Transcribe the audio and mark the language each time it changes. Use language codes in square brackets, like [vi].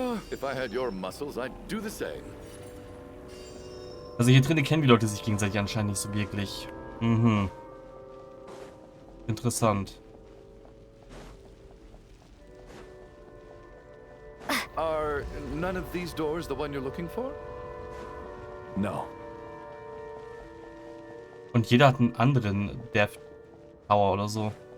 [en] If I had your muscles, I'd do the same. [de] Also hier drinnen kennen die Leute sich gegenseitig anscheinend nicht so wirklich. Mhm. Interessant. [en] Are none of these doors the one you're looking for? No. [de] Und jeder hat einen anderen Death Power oder so.